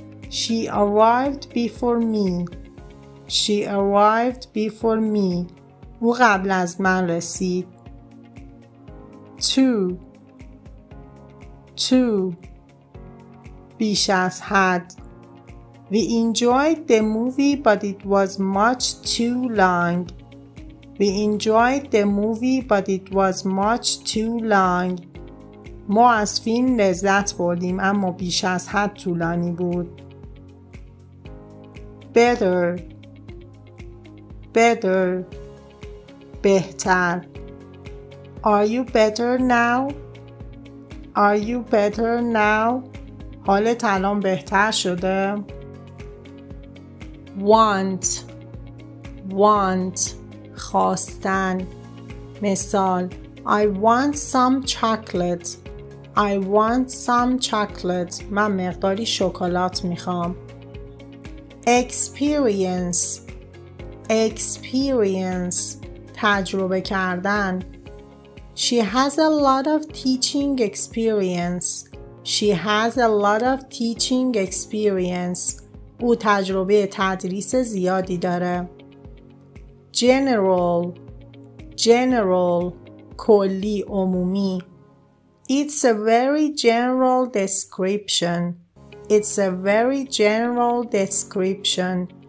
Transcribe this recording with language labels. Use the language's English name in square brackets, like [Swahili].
[English] She arrived before me. She arrived before me. [Persian] او قبل از من رسید. Too بیش از حد. [English] We enjoyed the movie but it was much too long. We enjoyed the movie but it was much too long. [Persian] ما از فیلم لذت بردیم اما بیش از حد طولانی بود. [English] Better بهتر. Are you better now? Are you better now? [Persian] حالت الان بهتر شده؟ Want خواستن. [English] مثال I want some chocolate. I want some chocolate. [Persian] من مقداری شکلات میخوام. [English] Experience تجربه کردن. She has a lot of teaching experience. She has a lot of teaching experience. [Persian] او تجربه تدریس زیادی داره. General کلی عمومی. [English] It's a very general description. It's a very general description.